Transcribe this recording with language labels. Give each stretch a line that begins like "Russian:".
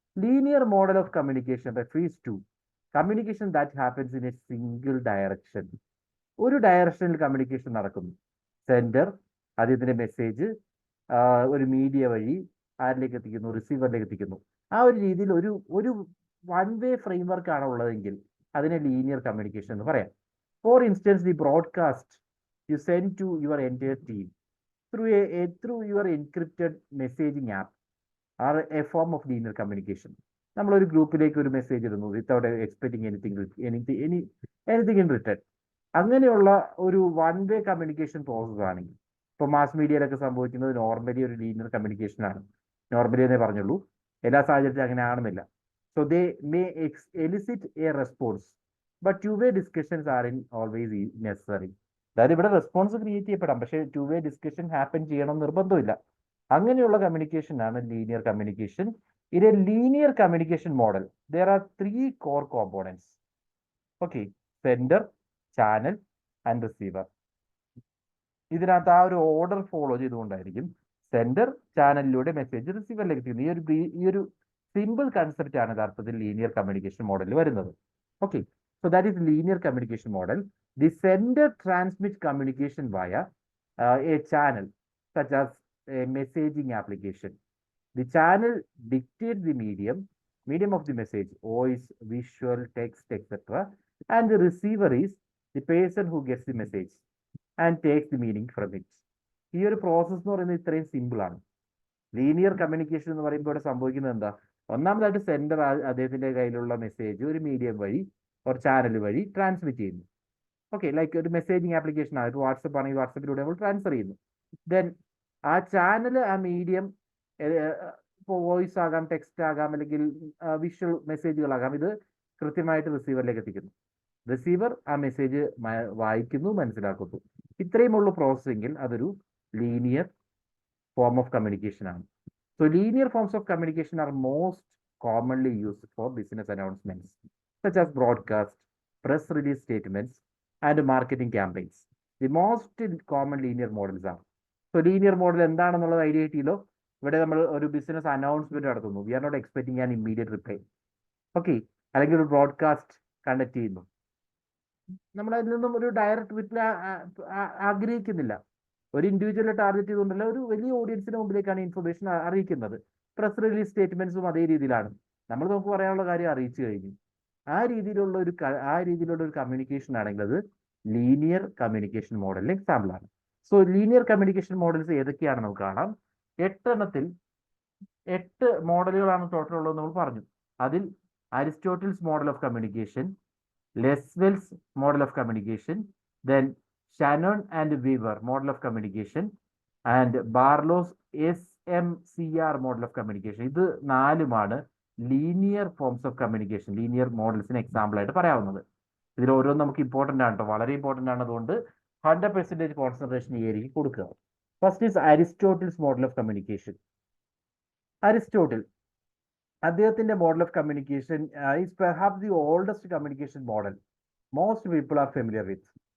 English: Linear model of communication refers to communication that happens in a single direction.
Malayalam: ഒരു ഡയറക്ഷനിൽ communication നടക്കുന്നു. Sender അദ്ദേഹത്തിന്റെ message ഒരു media വഴി ആരിലേക്ക് എത്തിക്കുന്നു, റിസീവറിലേക്ക് എത്തിക്കുന്നു. ആ ഒരു രീതിയിൽ ഒരു വൺ വേ ഫ്രെയിംവർക്ക് ആണ് ഉള്ളതെങ്കിൽ അതിനെ ലീനിയർ കമ്മ്യൂണിക്കേഷൻ എന്ന് പറയാം.
English: For instance, the broadcast you send to your entire team through your encrypted messaging app are a form of linear communication.
Malayalam: നമ്മളൊരു ഗ്രൂപ്പിലേക്ക് ഒരു മെസ്സേജ് ഇടുന്നു
English: Without expecting anything in return.
Malayalam: അങ്ങനെയുള്ള ഒരു വൺ വേ കമ്മ്യൂണിക്കേഷൻ പ്രോസസ് ആണെങ്കിൽ, ഇപ്പോൾ mass മീഡിയയിലൊക്കെ സംഭവിക്കുന്നത് നോർമലി ഒരു ലീനിയർ കമ്മ്യൂണിക്കേഷൻ ആണ്. നോർമലി എന്നേ പറഞ്ഞുള്ളൂ, എല്ലാ സാഹചര്യത്തിലും അങ്ങനെ ആണെന്നില്ല.
English: So they may elicit a response, but 2 way discussions are in always necessary.
Malayalam: അതായത് ഇവിടെ റെസ്പോൺസ് ക്രിയേറ്റ് ചെയ്യപ്പെടാം, പക്ഷേ 2 വേ ഡിസ്കഷൻ ഹാപ്പൻ ചെയ്യണം നിർബന്ധമില്ല. അങ്ങനെയുള്ള കമ്മ്യൂണിക്കേഷൻ ആണ് linear communication.
English: In a linear communication model there are 3 core components. Okay, sender, channel and receiver.
Malayalam: ഇതിനകത്ത് ആ ഒരു ഓർഡർ ഫോളോ ചെയ്തുകൊണ്ടായിരിക്കും സെൻഡർ ചാനലിലൂടെ മെസ്സേജ് റിസീവറിലേക്ക് എത്തുന്നത്. ഈ ഒരു സിമ്പിൾ കൺസെപ്റ്റ് ആണ് യഥാർത്ഥത്തിൽ ലീനിയർ കമ്മ്യൂണിക്കേഷൻ മോഡലിൽ വരുന്നത്.
English: Okay, so that is linear communication model. The sender transmits communication via a channel such as a messaging application. The channel dictates the medium of the message, voice, visual, text, etc. And the receiver is the person who gets the message and takes the meaning from it.
Malayalam: ഈ ഒരു process എന്ന് പറയുന്നത് ഇത്രയും simple ആണ്. Linear communication എന്ന് പറയുമ്പോൾ ഇവിടെ സംഭവിക്കുന്നത് എന്താ? ഒന്നാമതായിട്ട് സെൻഡർ അദ്ദേഹത്തിന്റെ കയ്യിലുള്ള മെസ്സേജ് ഒരു മീഡിയം വഴി ഒരു ചാനൽ വഴി ട്രാൻസ്മിറ്റ് ചെയ്യുന്നു. ഓക്കെ, ലൈക്ക് ഒരു മെസ്സേജിങ് ആപ്ലിക്കേഷൻ ആണ്, വാട്സപ്പ് ആണെങ്കിൽ വാട്സപ്പിലൂടെ നമ്മൾ ട്രാൻസ്ഫർ ചെയ്യുന്നു. ദെൻ ആ ചാനൽ, ആ മീഡിയം ഇപ്പോൾ വോയിസ് ആകാം, ടെക്സ്റ്റ് ആകാം, അല്ലെങ്കിൽ വിഷ്വൽ മെസ്സേജുകളാകാം, ഇത് കൃത്യമായിട്ട് റിസീവറിലേക്ക് എത്തിക്കുന്നു. റിസീവർ ആ മെസ്സേജ് വായിക്കുന്നു, മനസ്സിലാക്കുന്നു. ഇത്രയുമുള്ള പ്രോസസ്സിംഗിൽ അതൊരു ലീനിയർ
English: form of communication
Malayalam: ആണ്.
English: So linear forms of communication are most commonly used for business announcements such as broadcast, press release statements and marketing campaigns. The most common linear models are. So linear model
Malayalam: എന്താണെന്നുള്ളത് idea കിട്ടിയല്ലോ. ഇവിടെ നമ്മൾ ഒരു business announcement നടത്തുന്നു.
English: We are not expecting an immediate reply.
Malayalam: Okay, അല്ലെങ്കിൽ ഒരു broadcast conduct ചെയ്യുന്നു. നമ്മൾ അതിൽ നിന്നും ഒരു ഡയറക്റ്റ് റിപ്ലൈ ആഗ്രഹിക്കുന്നില്ല. ഒരു ഇൻഡിവിജ്വലെ ടാർഗറ്റ് ചെയ്തുകൊണ്ടല്ല, ഒരു വലിയ ഓഡിയൻസിന് മുമ്പിലേക്കാണ് ഇൻഫർമേഷൻ അറിയിക്കുന്നത്. പ്രസ് റിലീസ് സ്റ്റേറ്റ്മെന്റ്സും അതേ രീതിയിലാണ്. നമുക്ക് പറയാനുള്ള കാര്യം അറിയിച്ചു കഴിഞ്ഞു. ആ രീതിയിലുള്ള ഒരു കമ്മ്യൂണിക്കേഷൻ ആണെങ്കിൽ അത് ലീനിയർ കമ്മ്യൂണിക്കേഷൻ മോഡലിന് എക്സാമ്പിൾ ആണ്. സോ ലീനിയർ കമ്മ്യൂണിക്കേഷൻ മോഡൽസ് ഏതൊക്കെയാണെന്ന് നമുക്ക് കാണാം. 8 മോഡലുകളാണ് ടോട്ടൽ ഉള്ളത് നമ്മൾ പറഞ്ഞു.
English: അതിൽ Aristotle's model of communication, Lasswell's model of communication, then Shannon and Weaver model of communication and Barlow's SMCR model of communication.
Malayalam: ഇത് 4 linear forms of communication, linear മോഡൽസിന് example ആയിട്ട് പറയാവുന്നത്. ഇതിൽ ഓരോന്നും നമുക്ക് ഇമ്പോർട്ടൻ്റ് ആണ് കേട്ടോ, വളരെ ഇമ്പോർട്ടൻ്റ് ആണ്. അതുകൊണ്ട് 100% കോൺസെൻട്രേഷൻ ഈ ഏരിയയിൽ കൊടുക്കുക.
English: First is Aristotle's model of communication. Aristotle അദ്ദേഹത്തിന്റെ model of communication is perhaps the oldest communication model most people are familiar with.